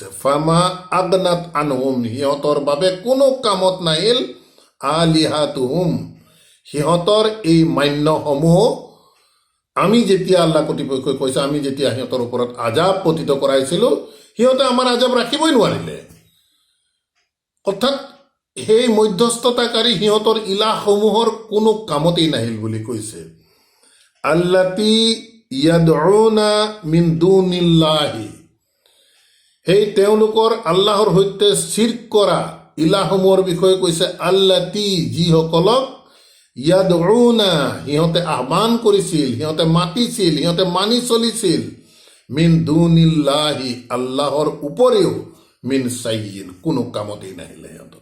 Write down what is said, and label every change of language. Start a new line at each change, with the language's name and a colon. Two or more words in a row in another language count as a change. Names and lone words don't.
Arabic: فما أغنت عنهم,
Assamese: সিহঁতৰ বাবে কোনো কামত নাহিল, আলিহাতুহুম, সিহঁতৰ এই মান্যসমূহ আমি যেতিয়া, আল্লাহ কৰ্তৃপক্ষই কৈছে, আমি যেতিয়া সিহঁতৰ ওপৰত আজাব পতিত কৰাইছিলো, সিহঁতে আমাৰ আজাব ৰাখিবই নোৱাৰিলে। অৰ্থাৎ সেই মধ্যস্থতাকাৰী সিহঁতৰ ইলাহসমূহৰ কোনো কামতেই নাহিল বুলি কৈছে।
Arabic: التي يدعون من دون الله,
Assamese: সেই তেওঁলোকৰ আল্লাহৰ সৈতে শিৰ্ক কৰা ইলাহসমূহৰ বিষয়ে কৈছে আল্লাতি, যিসকলক ইয়াদউনা, সিহঁতে আহ্বান কৰিছিল, সিহঁতে মাতিছিল, সিহঁতে মানি চলিছিল,
Arabic: من دون الله,
Assamese: আল্লাহৰ উপৰিও,
Arabic: من شيء,
Assamese: কোনো কামতেই নাহিলে সিহঁতৰ।